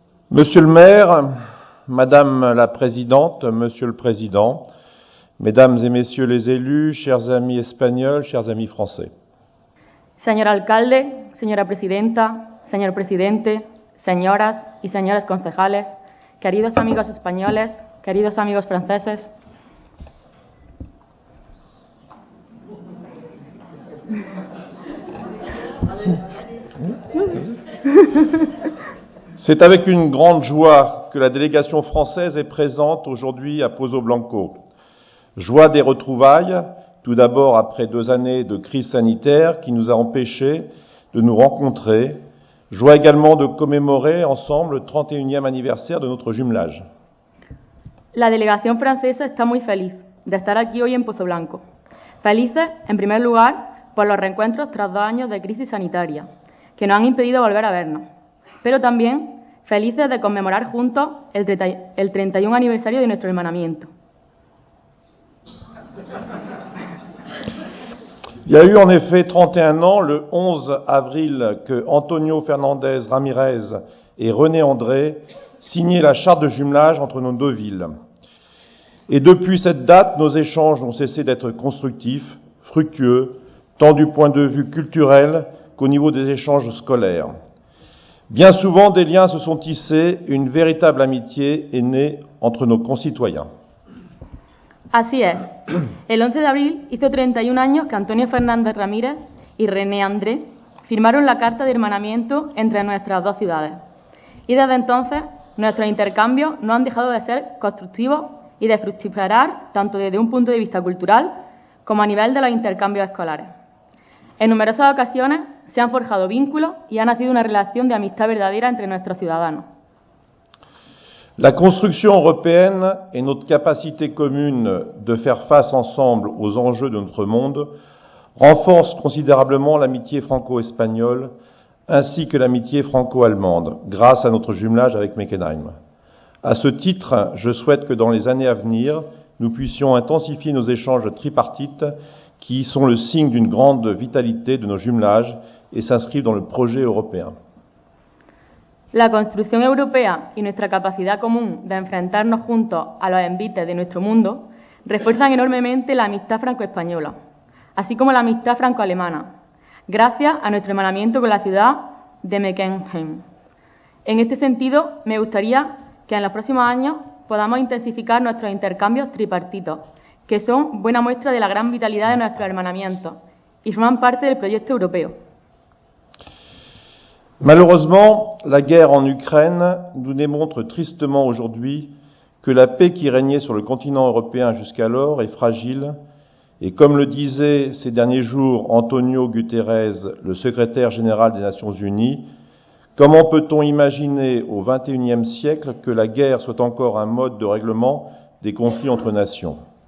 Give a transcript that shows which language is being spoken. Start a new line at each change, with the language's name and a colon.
French: Monsieur le maire, Madame la Présidente, Monsieur le Président, Mesdames et Messieurs les élus, chers amis espagnols, chers amis français.
Spanish: Señor alcalde, señora presidenta, señor presidente, señoras y señores concejales, queridos amigos españoles, queridos amigos franceses.
French: C'est avec une grande joie que la délégation française est présente aujourd'hui à Pozoblanco. Joie des retrouvailles, tout d'abord après 2 années de crise sanitaire qui nous a empêchés de nous rencontrer. Joie également de commémorer ensemble le 31e anniversaire de notre jumelage.
Spanish: La delegación francesa está muy feliz de estar aquí hoy en Pozoblanco. Felices, en primer lugar, por los reencuentros tras 2 años de crisis sanitaria, que nos han impedido volver a vernos, pero también felices de conmemorar juntos el 31 aniversario de nuestro hermanamiento.
French: Il y a eu en effet 31 ans, le 11 avril, que Antonio Fernández Ramírez et René André signaient la charte de jumelage entre nos 2 villes. Et depuis cette date, nos échanges n'ont cessé d'être constructifs, fructueux, tant du point de vue culturel qu'au niveau des échanges scolaires. Bien souvent, des liens se sont tissés, une véritable amitié est née entre nos concitoyens.
Spanish: Así es. El 11 de abril hizo 31 años que Antonio Fernández Ramírez y René André firmaron la Carta de Hermanamiento entre nuestras 2 ciudades. Y desde entonces, nuestros intercambios no han dejado de ser constructivos y de fructificar tanto desde un punto de vista cultural como a nivel de los intercambios escolares. En numerosas ocasiones se han forjado vínculos y ha nacido una relación de amistad verdadera entre nuestros ciudadanos.
French: La construction européenne et notre capacité commune de faire face ensemble aux enjeux de notre monde renforcent considérablement l'amitié franco-espagnole ainsi que l'amitié franco-allemande grâce à notre jumelage avec Meckenheim. À ce titre, je souhaite que dans les années à venir, nous puissions intensifier nos échanges tripartites qui sont le signe d'une grande vitalité de nos jumelages et s'inscrivent dans le projet européen.
Spanish: La construcción europea y nuestra capacidad común de enfrentarnos juntos a los envites de nuestro mundo refuerzan enormemente la amistad franco-española, así como la amistad franco-alemana, gracias a nuestro hermanamiento con la ciudad de Meckenheim. En este sentido, me gustaría que en los próximos años podamos intensificar nuestros intercambios tripartitos, que son buena muestra de la gran vitalidad de nuestro hermanamiento y forman parte del proyecto europeo.
French: Malheureusement, la guerre en Ukraine nous démontre tristement aujourd'hui que la paix qui régnait sur le continent européen jusqu'alors est fragile et comme le disait ces derniers jours Antonio Guterres, le secrétaire général des Nations Unies, comment peut-on imaginer au XXIe siècle que la guerre soit encore un mode de règlement des conflits entre nations?